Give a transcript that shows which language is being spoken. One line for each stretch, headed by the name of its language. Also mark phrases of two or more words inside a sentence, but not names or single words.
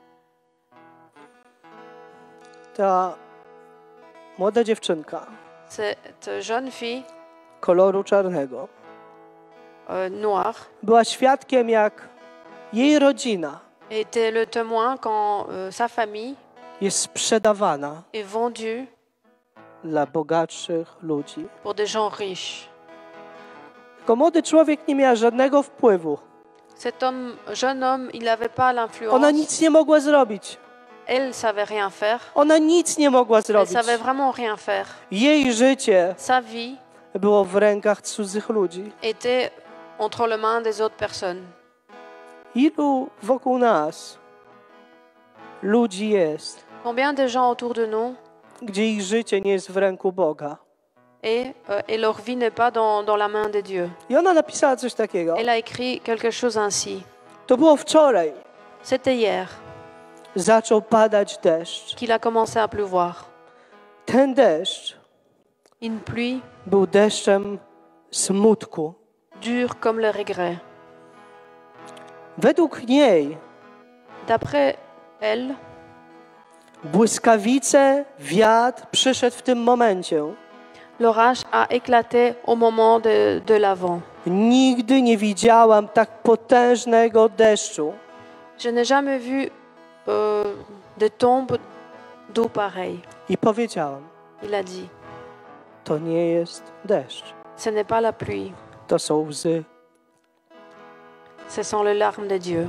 Polish: Ta młoda dziewczynka
French: Cette jeune fille
Polish: koloru czarnego
French: noire
Polish: była świadkiem, jak jej rodzina
French: était le témoin quand sa famille
Polish: jest sprzedawana
French: est vendue
Polish: dla bogatszych ludzi.
French: pour des gens riches.
Polish: Tylko młody człowiek nie miał żadnego wpływu.
French: Cet jeune homme, il n'avait pas
Polish: Ona
French: l'influence.
Polish: nic nie mogła zrobić.
French: Elle savait rien faire.
Polish: Ona nic nie mogła
French: Elle
Polish: zrobić.
French: savait vraiment rien faire.
Polish: Jej życie
French: Sa vie
Polish: było w rękach cudzych ludzi.
French: était entre les mains des autres personnes.
Polish: Ilu wokół nas ludzi jest,
French: Combien de gens autour de nous
Polish: gdzie ich życie nie jest w ręku Boga?
French: et leur vie n'est pas dans la main de Dieu.
Polish: I ona napisała coś takiego.
French: Elle a écrit quelque chose ainsi.
Polish: To było wczoraj.
French: C'était hier
Polish: Zaczął padać deszcz.
French: qu'il a commencé à pleuvoir.
Polish: Ten deszcz
French: Une pluie
Polish: był deszczem smutku.
French: dure comme le regret.
Polish: Według niej
French: D'après elle,
Polish: błyskawice, wiatr przyszedł w tym momencie.
French: l'orage a éclaté au moment de l'avant.
Polish: Nigdy nie widziałam tak potężnego deszczu.
French: Je n'ai jamais vu de tombe d'eau pareille.
Polish: I powiedziałam,
French: Il a dit,
Polish: to nie jest deszcz.
French: ce n'est pas la pluie,
Polish: To są łzy
French: ce sont les larmes de Dieu.